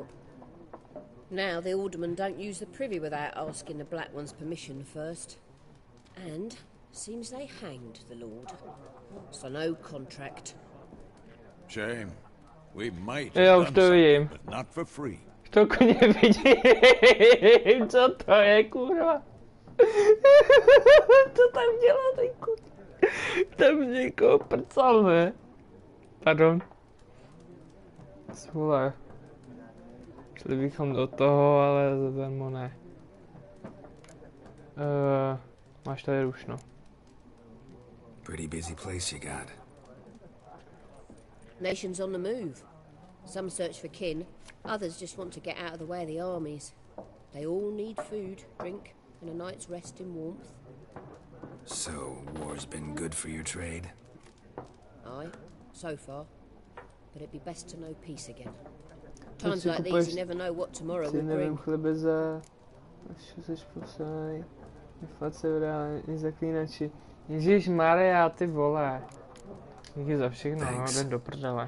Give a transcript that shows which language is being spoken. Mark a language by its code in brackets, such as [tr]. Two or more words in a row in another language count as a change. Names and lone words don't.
[en] Now the alderman don't use the privy without asking the Black One's permission first. And seems they hanged the Lord. So no contract. Shame. We might [cs] Já [en] have [cs] už [en] done [cs] to [en] something, [cs] vidím. [en] but not for free. [cs] To koně vidím, co to je, kurva. Co tam dělá ten kuň? Tam někoho prcal, ne? Pardon. Svole. Šli bychom do toho, ale zadarmo ne. Máš tady rušno. [en] Pretty busy place you got. Nations on the move. Some search for kin, others just want to get out of the way of the armies. They all need food, drink, and a night's rest in warmth. So, war's been good for your trade? Aye, so far. But it'd be best to know peace again. Times like these, you never know what tomorrow will bring. [cs] Chleby za... Jsi posledný. Inflace v reálně zaklínači. Ježišmarja, ty vole. Díky za všechno, no, jde do prdele.